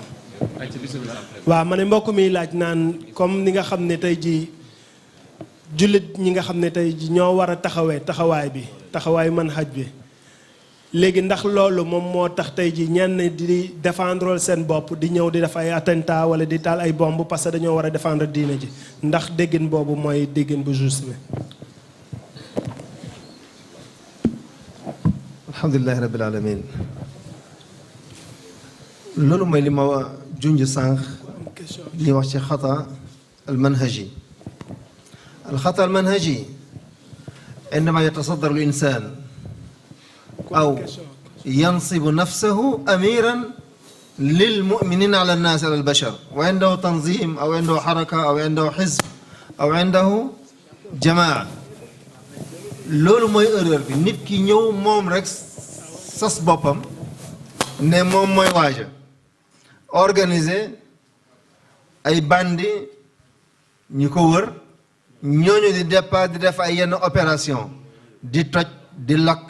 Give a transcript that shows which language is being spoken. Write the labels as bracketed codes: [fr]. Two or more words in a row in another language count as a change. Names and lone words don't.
[wo] waaw ma ne mbokk mi laaj naan comme ni nga xam ne tey ji jullit ñi nga xam ne tey ji ñoo war a taxawee taxawaayu manhaj bi léegi ndax loolu moom moo tax tey ji ñenn di défendre seen bopp di ñëw di def ay attentat wala di taal ay bomb [fr] parce que [wo] dañoo war a défendre diine ji ndax déggin boobu mooy déggin bu juste bi. [ar] الحمد لله رب العالمين [wo] loolu mooy li ma junj sànq li wax ci [ar] خطأ المنهجي الخطأ المنهجي عندما يتصدر الإنسان أو ينصب نفسه أميرا للمؤمنين على الناس على البشر وعنده تنظيم أو عنده حركة أو عنده حزب أو عنده جماعة [wo] loolu mooy erreur bi nit ki ñëw moom rek sas boppam ne moom mooy waaja organiser ay bandi ñi ko wër ñooñu di départ di def ay yenn opération di toj di lakk